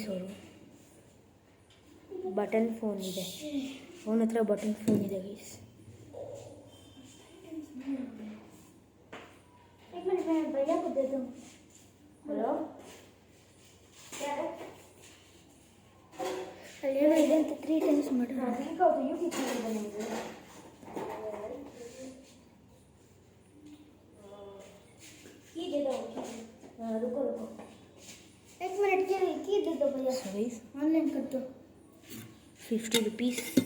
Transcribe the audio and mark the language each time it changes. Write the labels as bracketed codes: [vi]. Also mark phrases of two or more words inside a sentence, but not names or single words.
[kn] ಅವರು [en] button phone [kn] ಇದೆ, ಅವನ ಹತ್ರ [en] button phone [kn] ಇದೆ ಗೈಸ್. ಹಲೋ ಅಲ್ಲೇನೋ ಇದೆ ಅಂತ 3 times ಮಾಡಿದ್ರೆ [en] YouTube channel [kn] ನಿಮಗೆ. [hi] रुको एक मिनट की दे दो भैया. ऑनलाइन कर दो 50 रुपीस.